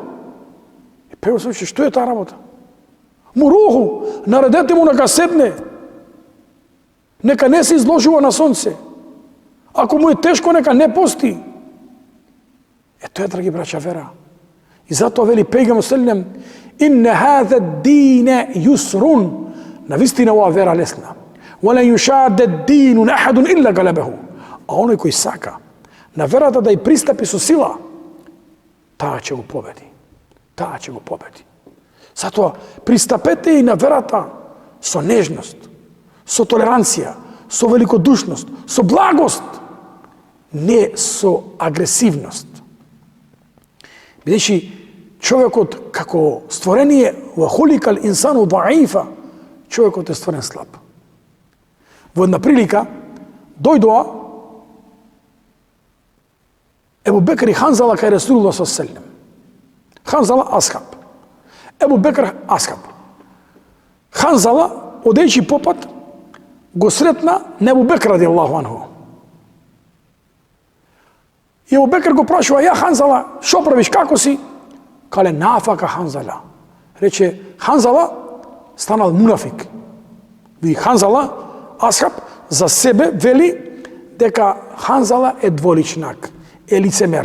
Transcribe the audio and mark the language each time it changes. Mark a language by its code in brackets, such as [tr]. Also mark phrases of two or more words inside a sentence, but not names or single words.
[mk] И пегамбер се што е таа работа? Му руху, наредете му нека седне, нека не се изложува на сонце. Ако му е тешко, нека не пости. Тоа е, драги браќа, вера. И затоа вели пегамбер селем, [ar] إن هذا الدين يسر, [mk] навистина ова вера лесна. [ar] ولن يشاد الدين أحد إلا غلبه. [mk] А оној кој сака на верата да ја пристапи со сила, таа ќе го победи. Таа ќе го победи. Затоа пристапете и на верата со нежност, со толеранција, со великодушност, со благост, не со агресивност. Бидејќи човекот како створение во [ar] خلق الإنسان ضعيفا, [mk] човекот е створен слаб. Во една прилика дојдоа Ебу Бекр и Ханзала кај Ресулуллах [ar] صلى الله عليه وسلم. [mk] Ханзала асхаб. Ебу Бекр асхаб. Ханзала, одејќи попат, го сретна на Ебу Бекр [ar] رضي الله عنه. [mk] И Ебу Бекр го прашува: ја Ханзала, шо правиш, како си? [ar] قال نافق حنظلة. [mk] Рече, Ханзала станал мунафик. Ви Ханзала, асхаб, за себе вели дека Ханзала е дволичнак, е лицемер.